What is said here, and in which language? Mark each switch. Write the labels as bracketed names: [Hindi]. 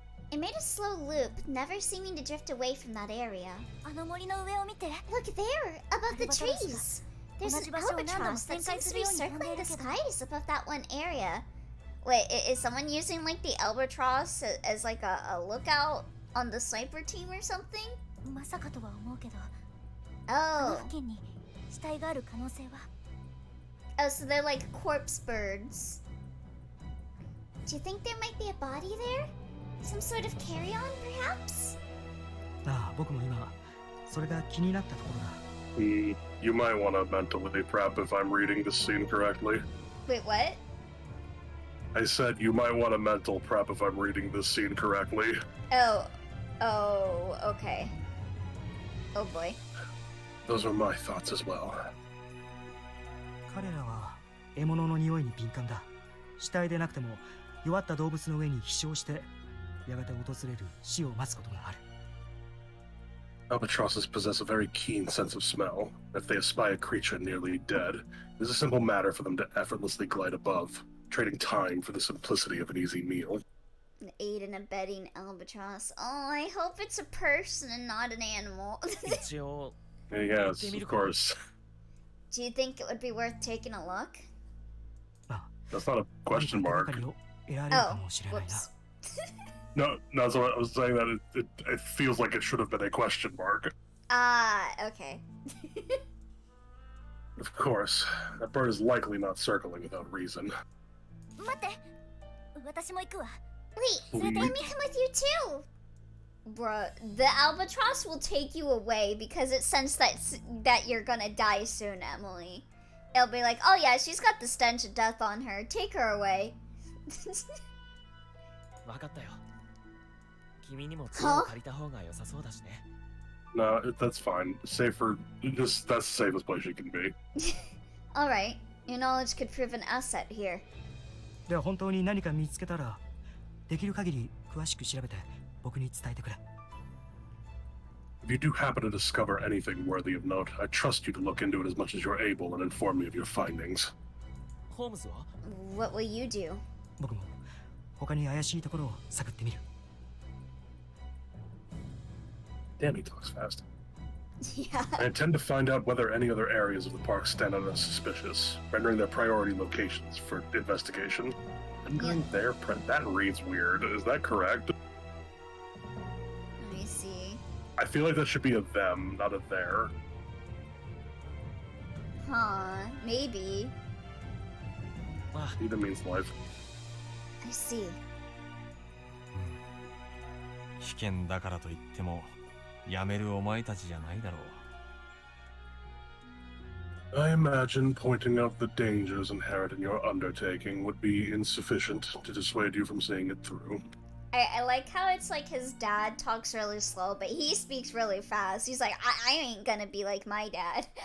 [English] It made a slow loop, never seeming to drift away from that area. [Japanese] あの森の上を見て。 [English] Look there, above the trees. There's an albatross that seems to be circling the skies above that one area. Wait, is someone using like the albatross as like a lookout on the sniper team or something? [Japanese] まさかとは思うけど、この [English] Oh. [Japanese] 付近に死体がある可能性は。 [English] Oh, so they're like corpse birds. Do you think there might be a body there? Some sort of carry-on, perhaps? [Japanese] ああ、僕も今それが気になったところだ。 [English] You might want to mentally prep if I'm reading this scene correctly. Wait, what? I said you might want to mental prep if I'm reading this scene correctly. Oh. Oh, okay. Oh boy. Those are my thoughts as well. [Japanese] 彼らは獲物の匂いに敏感だ。死体でなくても弱った動物の上に飛翔してやがて訪れる死を待つことがある。 [English] Albatrosses possess a very keen sense of smell. If they espy a creature nearly dead, it is a simple matter for them to effortlessly glide above, trading time for the simplicity of an easy meal. An aid and abetting albatross. Oh, I hope it's a person and not an animal. [Japanese] 一応 [English] Yes, of course. Do you think it would be worth taking a look? That's not a question [Japanese] 何 [English] mark. [Japanese] か手がかりを得られるか [English] Oh, [Japanese] もしれないな。 [English] whoops. No, that's what I was saying. That it feels like it should have been a question mark. Ah, okay. Of course, that bird is likely not circling without reason. [Japanese] 待って、私も行くわ。 [English] Wait, let me come with you too. Bruh, the albatross will take you away because it sensed that you're gonna die soon, Emily. It'll be like, oh yeah, she's got the stench of death on her. Take her away. [Japanese] 分かったよ。君にも杖を借りた方が良さそうだしね。 [English] No, that's fine. Safer. That's the safest place you can be. Alright, your knowledge could prove an asset here. [Japanese] では本当に何か見つけたらできる限り詳しく調べて僕に伝えてくれ。 [English] If you do happen to discover anything worthy of note, I trust you to look into it as much as you're able and inform me of your findings. [Japanese] ホームズは [English] What will you do? [Japanese] 僕も他に怪しいところを探ってみる。 [English] Damn, he talks fast. Yeah. I intend to find out whether any other areas of the park stand out as suspicious, rendering their priority locations for investigation. Rendering their that reads weird. Is that correct? Let me see. I feel like that should be a them, not a their. Huh, maybe. あ Either means life. I see. [Japanese] 危険だからといってもやめるお前たちじゃないだろう。 [English] I imagine pointing out the dangers inherent in your undertaking would be insufficient to dissuade you from seeing it through. I like how it's like his dad talks really slow, but he speaks really fast. He's like, I ain't gonna be like my dad.